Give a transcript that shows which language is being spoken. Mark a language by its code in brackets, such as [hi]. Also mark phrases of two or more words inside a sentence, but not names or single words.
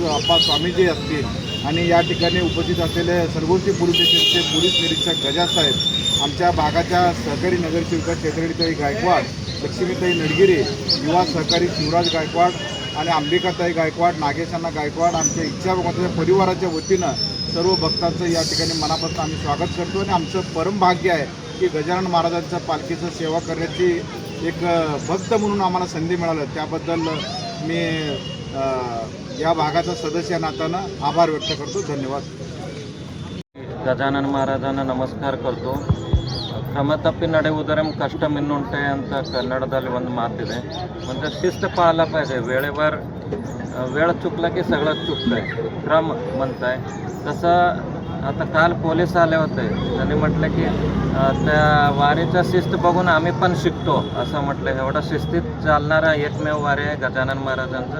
[mr] अप्पा स्वामीजी असतील आणि या ठिकाणी उपस्थित असलेले सरगोशी पोलीस स्टेशनचे पोलीस निरीक्षक गजासाहेब, आमच्या भागाच्या सहकारी नगरसेविका चैत्रालीताई गायकवाड, लक्ष्मीताई नडगिरी, युवा सहकारी शिवराज गायकवाड आणि अंबिकाताई गायकवाड, नागेशांना गायकवाड, आमच्या इच्छा भगवंताच्या परिवाराच्या वतीनं सर्व भक्तांचं या ठिकाणी मनापासून आम्ही स्वागत करतो आणि आमचं परम भाग्य आहे की गजानन महाराजांच्या पालखीचं सेवा करण्याची एक भक्त म्हणून आम्हाला संधी मिळाली। त्याबद्दल मी या भागाचा सदस्य नात्यानं आभार व्यक्त करतो। धन्यवाद। गजानन महाराजांना नमस्कार करतो। [kn] ಕ್ರಮತಪ್ಪಿ ನಡೆಯುವುದರ ಕಷ್ಟ ಮಿನ್ನುಂಟೆ ಅಂತ ಕನ್ನಡದಲ್ಲಿ ಒಂದು ಮಾತಿದೆ। [mr] म्हणजे शिस्त पाळला पाहिजे, वेळेवर वेळ चुकला की सगळं चुकतंय, क्रम म्हणताय तसं। आता काल पोलीस आले होते, त्यांनी म्हटलं की त्या वारीचा शिस्त बघून आम्ही पण शिकतो असं म्हटलं। एवढा शिस्तीत चालणारा एकमेव वारी आहे गजानन महाराजांचं।